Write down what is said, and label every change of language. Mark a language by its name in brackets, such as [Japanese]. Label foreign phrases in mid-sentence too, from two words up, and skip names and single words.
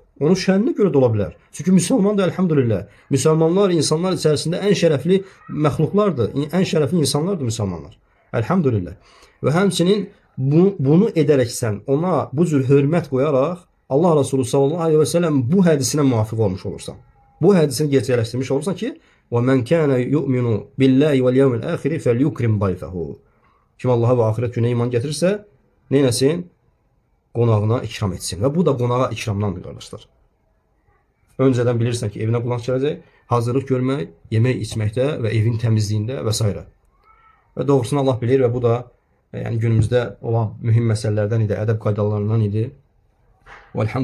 [Azerbaijani] Onun şəninə görə də ola bilər. Çünki müsəlman da elhamdülillah. Müsəlmanlar insanlar içərisində ən şərəfli məxluqlardır. Ən şərəfli insanlardır müsəlmanlar. Elhamdülillah. Və həmçinin bunu edərək sən ona bu cür hörmət qoyaraq Allah Resulü [Arabic] صلى الله عليه وسلم [Azerbaijani] bu hədisinə muvafiq olmuş olursan. Bu hədisini gerçəkləşdirmiş olursan ki, [Arabic] وَمَنْ كَانَ يُؤْمِنُ بِاللّٰهِ وَالْيَوْمِ الْآخِرِ فَلْيُكْرِمْ ضَيْفَهُ. [Azerbaijani] Kim Allah'a və axirət günə iman gətirirsə, neynəsin? Qonağına ikram etsin. Və bu da qonağa ikramdandır, qardaşlar. Öncədən bilirsən ki, evinə qonaq gələcək, hazırlıq görmək, yemək içməkdə və evin təmizliyində və s. Və doğrusunu Allah bilir və bu da yəni günümüzdə olan mühüm məsələlərdən idi, ədəb qaydalarından idi.